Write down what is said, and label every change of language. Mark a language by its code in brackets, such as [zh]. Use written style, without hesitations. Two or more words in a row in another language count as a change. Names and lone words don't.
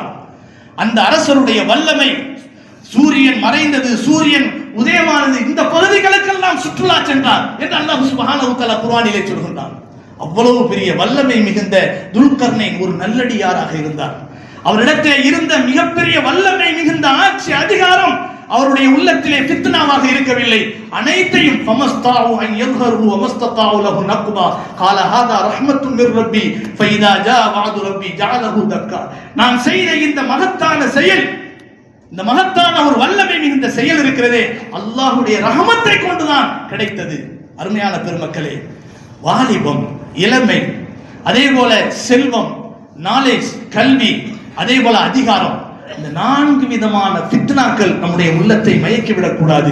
[ta] அந்த அரசருடைய வல்லமை, சூரியன் மறைந்தது, சூரியன் உதயமானது, இந்த பகுதிகளுக்கெல்லாம் சுற்றுலா சென்றார் என்று அல்லாஹ் சுப்ஹானஹு வ தஆலா குர்ஆனிலே சொல்கிறான். அவ்வளவு பெரிய வல்லமை மிகுந்த துல்கர்னைன் ஒரு நல்லடியாராக இருந்தார். அவரிடத்தில் இருந்த மிகப்பெரிய வல்லமை மிகுந்த ஆட்சி அதிகாரம் அவருடைய உள்ளத்திலே ஃபித்னாவாக இருக்கவில்லை. [ar] அனைத்தையும் فما اسطاعوا أن يظهروه وما استطاعوا له نقبا قال هذا رحمة من ربي فإذا جاء وعد ربي جعله دكا. [ta] நான் செய்த இந்த மகத்தான செயல், இந்த மகத்தான ஒரு வல்லமை மிகுந்த செயல் இருக்கிறதே, அல்லாஹ்வுடைய ரஹமத்தை கொண்டுதான் கிடைத்தது. அருமையான பெருமக்களே, வாலிபம், இளமை, அதே போல செல்வம், நாலேஜ், கல்வி, அதே போல அதிகாரம், இந்த 4 விதமான ஃபித்னாக்கள் நம்முடைய உள்ளத்தை மயக்கிவிடக் கூடாது.